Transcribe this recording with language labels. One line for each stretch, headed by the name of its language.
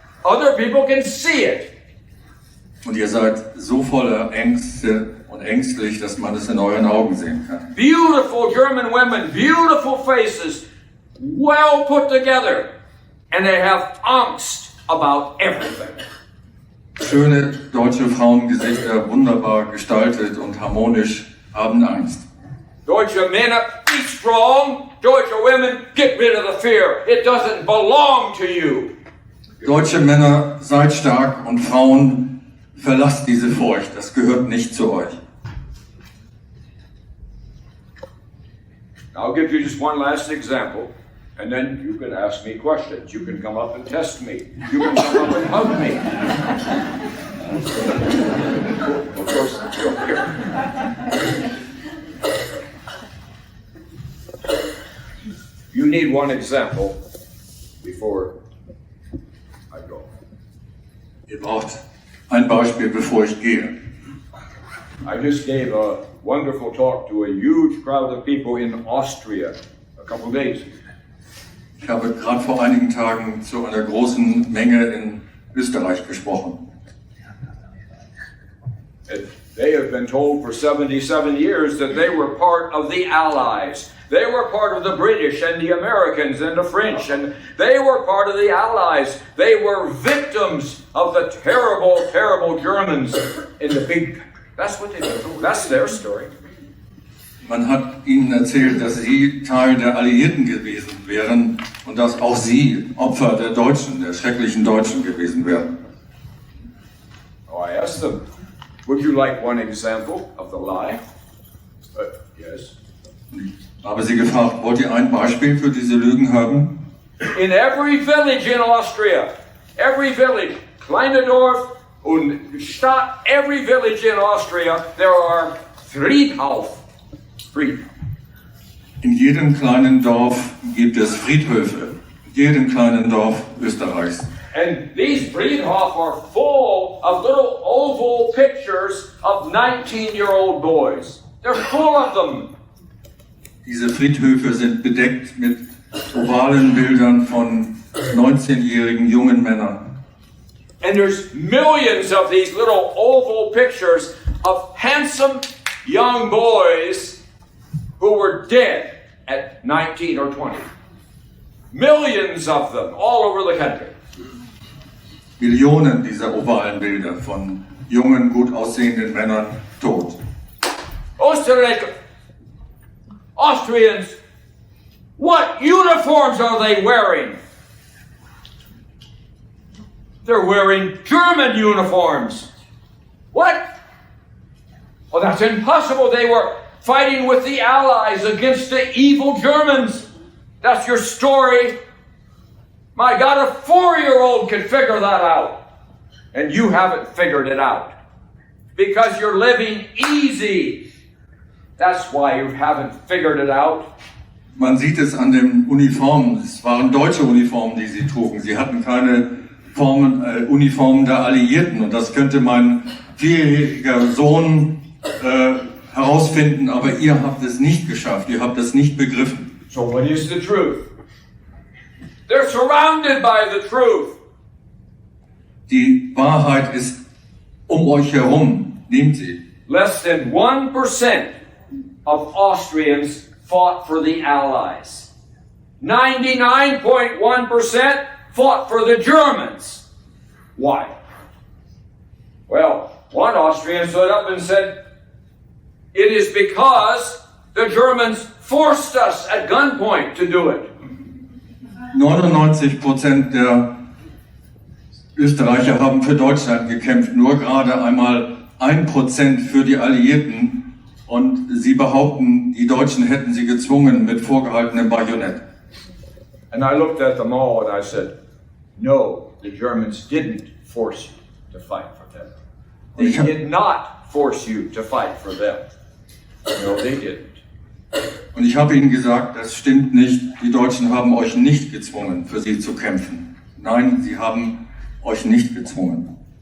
English: Other people can see it.
German: Und ihr seid so voller Ängste und ängstlich, dass man es in euren Augen sehen kann.
English: Beautiful German women, beautiful faces, well put together, and they have angst about everything.
German: Schöne deutsche Frauengesichter, wunderbar gestaltet und harmonisch, haben Angst. Deutsche Männer,
English: be strong. Deutsche women, get rid of the fear. It doesn't belong to you.
German: Deutsche Männer, seid stark und Frauen, verlasst diese Furcht, das gehört nicht zu euch.
English: I'll give you just one last example, and then you can ask me questions. You can come up and test me. You can come up and hug me. Of course, you're here. You need one example before I go.
German: Ihr braucht ein Beispiel, bevor ich gehe.
English: I just gave a wonderful talk to a huge crowd of people in Austria a couple days ago.
German: Ich habe gerade vor einigen Tagen zu einer großen Menge in Österreich gesprochen.
English: And they have been told for 77 years that they were part of the Allies. They were part of the British and the Americans and the French, and they were part of the Allies. They were victims of the terrible, terrible Germans in the big country. That's what they do. That's their story.
German: Man hat ihnen erzählt, dass sie Teil der Alliierten gewesen wären und dass auch sie Opfer der Deutschen, der schrecklichen Deutschen gewesen wären.
English: Oh, I asked them, would you like one example of the lie? Yes.
German: Ich habe sie gefragt, wollt ihr ein Beispiel für diese Lügen haben?
English: In every village in Austria, every village,
German: kleine Dorf und Stadt,
English: every village in Austria, there are Friedhof.
German: In jedem kleinen Dorf gibt es Friedhöfe. In jedem kleinen Dorf Österreichs.
English: And these Friedhof are full of little oval pictures of 19-year-old boys. They're full of them.
German: Diese Friedhöfe sind bedeckt mit ovalen Bildern von 19-jährigen jungen Männern.
English: And there's millions of these little oval pictures of handsome young boys who were dead at 19 or 20. Millions of them all over the country.
German: Millionen dieser ovalen Bilder von jungen, gut aussehenden Männern tot.
English: Österreicher, Austrians, what uniforms are they wearing? They're wearing German uniforms. What? Well, that's impossible. They were fighting with the Allies against the evil Germans. That's your story. My God, a 4-year-old can figure that out. And you haven't figured it out. Because you're living easy. That's why you haven't figured it out.
German: Man sieht es an den Uniformen. Es waren deutsche Uniformen, die sie trugen. Sie hatten keine Uniformen der Alliierten. Und das könnte mein 4-jähriger Sohn herausfinden. Aber ihr habt es nicht geschafft. Ihr habt es nicht begriffen.
English: So what is the truth? They're surrounded by the truth.
German: Die Wahrheit ist um euch herum. Nehmt sie.
English: Less than 1% of Austrians fought for the Allies. 99.1% fought for the Germans. Why? Well, one Austrian stood up and said, it is because the Germans forced us at gunpoint to do it.
German: 99% der Österreicher haben für Deutschland gekämpft, nur gerade einmal 1% für die Alliierten und sie behaupten, die Deutschen hätten sie gezwungen mit vorgehaltenem Bajonett.
English: And I looked at them all and I said, no, the Germans didn't force you to fight for them. They did not force you to fight for them. No, they didn't.
German: Und ich habe ihnen gesagt, das stimmt nicht, die Deutschen haben euch nicht gezwungen, für sie zu kämpfen. Nein, sie haben euch nicht gezwungen.